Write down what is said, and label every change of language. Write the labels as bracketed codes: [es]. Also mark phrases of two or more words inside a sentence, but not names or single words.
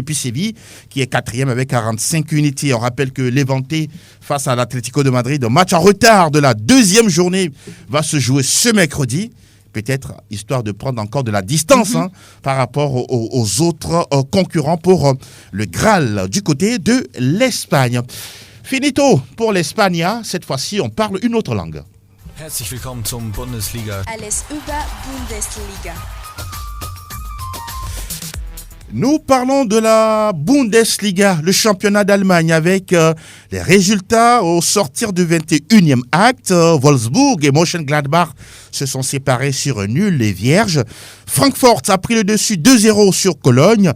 [fr] Puis Séville qui est 4e avec 45 unités. On rappelle que Levante face à l'Atlético de Madrid, un match en retard de la 2e journée, va se jouer ce mercredi. Peut-être histoire de prendre encore de la distance par rapport aux autres concurrents pour le Graal du côté de l'Espagne. Finito pour l'Espagne. Cette fois-ci, on parle une autre langue. [de] Herzlich willkommen zum Bundesliga. Alles über Bundesliga. [fr] Nous parlons de la Bundesliga, le championnat d'Allemagne, avec les résultats au sortir du 21e acte. Wolfsburg et Mönchengladbach se sont séparés sur un nul et vierge. Francfort a pris le dessus 2-0 sur Cologne.